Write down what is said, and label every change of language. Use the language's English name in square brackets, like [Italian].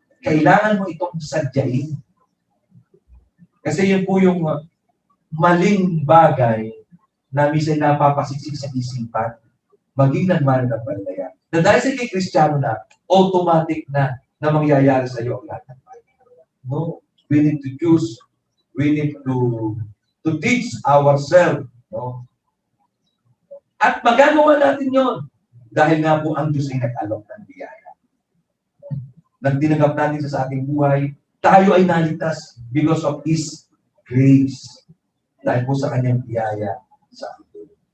[Filipino] Kailangan mo itong sadyain. Kasi yun po yung maling bagay na minsan napapasiksik sa isipan, maging nagmananampalataya. Na dahil sa kay Kristiyano na, automatic na mangyayari sa iyo ang lahat ng bagay. [English] No? We need to choose. We need to teach ourselves. No? [Filipino] At magagawa natin yon dahil nga po ang Diyos ay nag-alok ng biyaya. Nang tinanggap natin sa ating buhay, tayo ay naligtas [English] because of His grace. [Filipino] Dahil po sa kanyang biyaya sa atin.